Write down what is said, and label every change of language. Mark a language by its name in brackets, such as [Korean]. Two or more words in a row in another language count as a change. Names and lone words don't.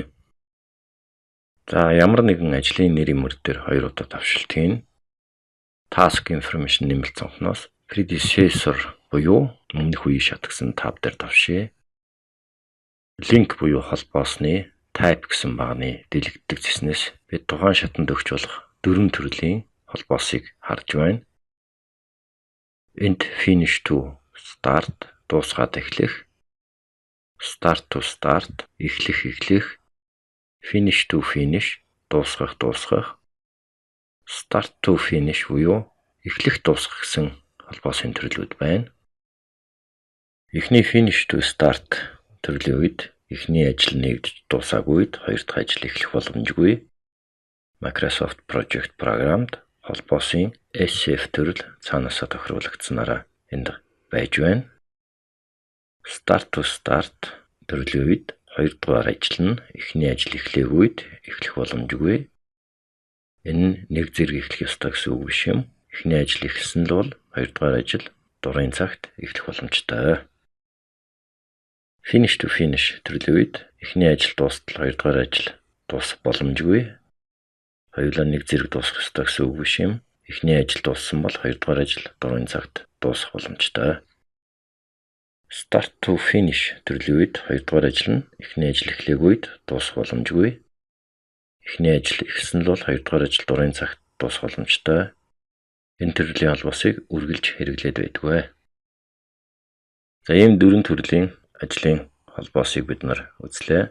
[Mongolian] За ямар нэгэн ажлын нэрийн мөр дээр 2 удаа давшилтыг [English] Task Information [Mongolian] нэмэлт цонхноос Predecessor буюу өмнөх үеийг шатгсан тав дээр давшия. Link буюу холбоосны Type гэсэн багны дэлгэддэг цэснээс бид тухайн шатанд өгч болох 4 төрлийн холбоосыг харж байна. [English] End finish to start [Mongolian] дуусгаад эхлэх, [English] start to start [Mongolian] эхлэх, [English] finish to finish [Mongolian] дуусгах, [English] start to finish [Mongolian] буюу эхлэх дуусгах гэсэн холбоосын төрлүүд байна. Эхний [English] finish to start [Mongolian] төрлийн үед эхний ажил нэгдэж дуусаагүй үед хоёр дахь ажил эхлэх боломжгүй. Microsoft Project програмд холбоосын SF төрөл цаанаасаа тохируулагдсанараа энд байж байна. [English] Start to start [Mongolian] төрлийн үед 2 дугаар ажил нь эхний ажил эхлэх үед эхлэх боломжгүй. Энэ нь нэг зэрэг эхлэх ёстой гэсэн үг биш юм. Эхний ажил эхэлсэн л бол 2 дугаар ажил дурын цагт эхлэх боломжтой. [English] Finish to finish [Mongolian] төрлийн үед эхний ажил дуустал 2 дугаар ажил дуусах боломжгүй. Хоёулаа нэг зэрэг дуусах ёстой гэсэн үг биш юм. Эхний ажил дууссан бол 2 дугаар ажил дурын цагт дуусах боломжтой. [English] Start to finish [Mongolian] төрлийн үед 2 дугаар ажил нь эхний ажил эхлэх үед дуусах боломжгүй. Эхний ажил эхэлсэн л бол 2 дугаар ажил дурын цагт дуусах боломжтой. Энэ төрлийн холбоосыг үргэлж хэрэглээд байдгүй. За ийм 4 төрлийн ажлын холбоосыг бид нар үзлээ.